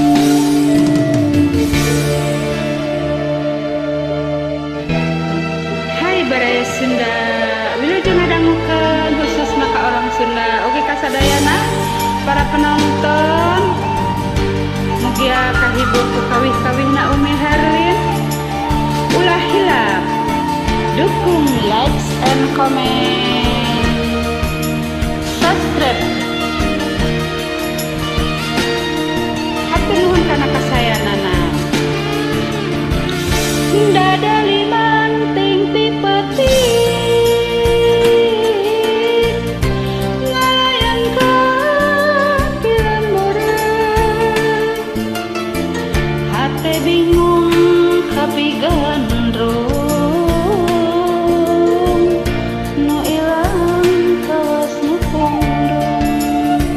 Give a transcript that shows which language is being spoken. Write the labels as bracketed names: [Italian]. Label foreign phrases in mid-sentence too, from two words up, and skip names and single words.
[Sundanese] Hai Baraya Sunda, wilujeng ngadangukeun khusus maka orang Sunda oge kasadayana para penonton. Mugia kahibur ku kawih-kawihna Umi Herlin. Ulah hilap dukung, [English] likes and comment, subscribe. [Sundanese] Hatur nuhun kana kasayanana. Dadali manting pipetik, ngalayan ka pilembureun, hate bingung tapi gandrung, nu ilang kawas nu pondong.